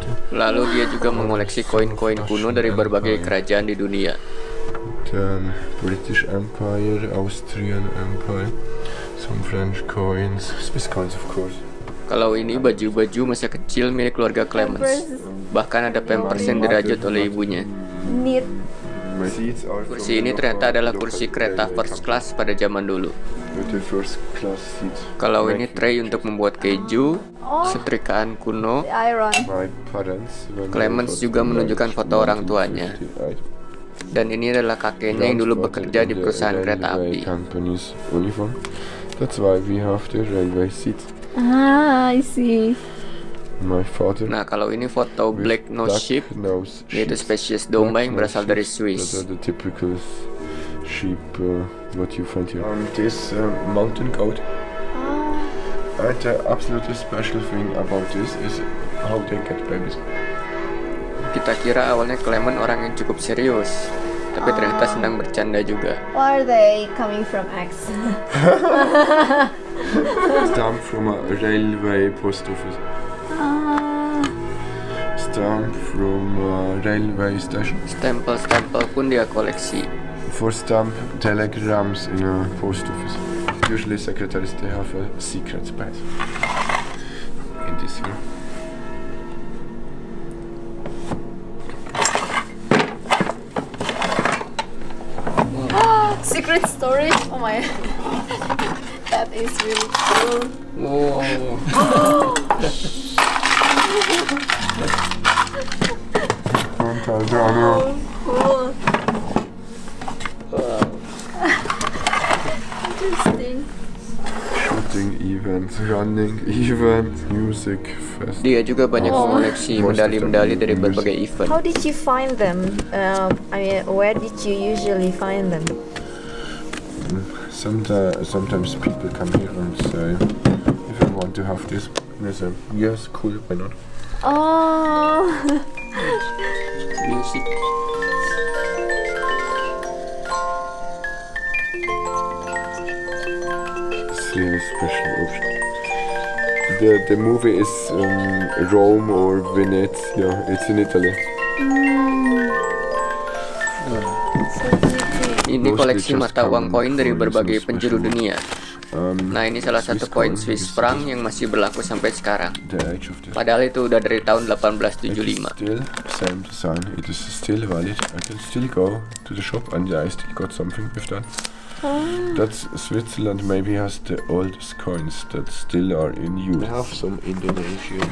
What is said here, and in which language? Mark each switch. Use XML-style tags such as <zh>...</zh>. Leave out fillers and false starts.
<id>Lalu dia juga mengoleksi koin-koin kuno dari berbagai kerajaan di dunia.</id> <en>Then British Empire, Austrian Empire, some French coins, Swiss coins of course.</en> <id>Kalau ini baju-baju masa kecil milik keluarga Clemens. Bahkan ada pampers yang dirajut oleh ibunya.</id> <en>Neat.</en> <id>Kursi ini ternyata adalah kursi kereta first class pada zaman dulu. Kalau ini tray untuk membuat keju, setrikaan kuno. Clemens juga menunjukkan foto orang tuanya. Dan ini adalah kakeknya yang dulu bekerja di perusahaan kereta api.</id> <en>That's why we have the railway seat. Ah, I see. My father.</en> <id>Nah, kalau ini foto black nose sheep, yaitu spesies domba yang berasal dari Swiss.</id> <en>That's the typical sheep what you find here. This mountain goat. And the absolutely special thing about this is how they get babies.</en> <id>Kita kira awalnya Clement orang yang cukup serius, tapi ternyata senang bercanda juga.</id> <en>Why are they coming from X? Stamp from a railway post office. Stamp from a railway station.</en> <id>Stempel-stempel pun dia koleksi.</id> <en>For stamp telegrams in a post office. Usually secretaries they have a secret space. In this here. Secret storage. Oh my. That is really cool. Wow. Oh, cool. Wow. Interesting. Shooting events, running event, music fest.</en> <id>Dia juga banyak mengoleksi medali-medali dari berbagai event.</id> <en>How did you find them? I mean, where did you usually find them? Sometimes people come here and say, if I want to have this, and I say, yes, cool, why not? Oh. Music. It's really special option. The movie is Rome or Venezia. It's in Italy.</en> <id>Ini koleksi mata uang koin dari berbagai penjuru dunia. Nah, ini salah satu koin Swiss franc yang masih berlaku sampai sekarang. Padahal itu udah dari tahun 1875.</id> <en>Same design. It is still valid. I can still go to the shop and I still got something with that. That's Switzerland maybe has the oldest coins that still are in use. We have some Indonesian.</en>